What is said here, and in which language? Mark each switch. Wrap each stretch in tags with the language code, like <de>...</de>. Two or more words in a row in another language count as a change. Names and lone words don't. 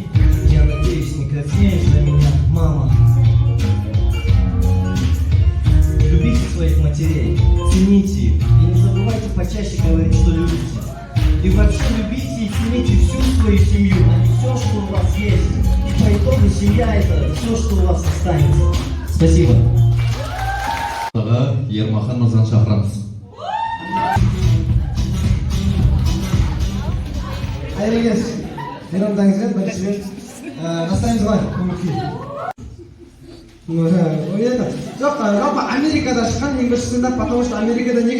<ru>Я надеюсь, не краснеешь за меня, мама. Любите своих матерей, цените их и не забывайте почаще говорить, что любите. И вообще любите и цените всю свою семью, а не все, что у вас есть. И по итогу семья — это все, что у вас останется. Спасибо.</ru> <kk>Ермахан мырзаны шақырамыз. Қайырлы кеш. Мейрамдаңызбен біріншіден настроениеңіз қалай? Жоқ, жалпы Америкада шыққан ең бірінші стендап,</kk> <ru>потому что</ru> <kk>Америкада неге?</kk>